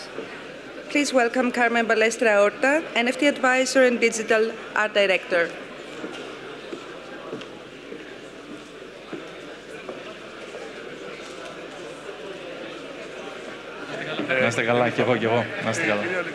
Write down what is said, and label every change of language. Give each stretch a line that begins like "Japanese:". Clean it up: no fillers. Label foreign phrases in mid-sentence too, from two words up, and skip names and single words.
English: Please welcome Carmen Balestra Horta, NFT advisor and digital art director.
Greek: Να είστε καλά, και εγώ. Να είστε καλά.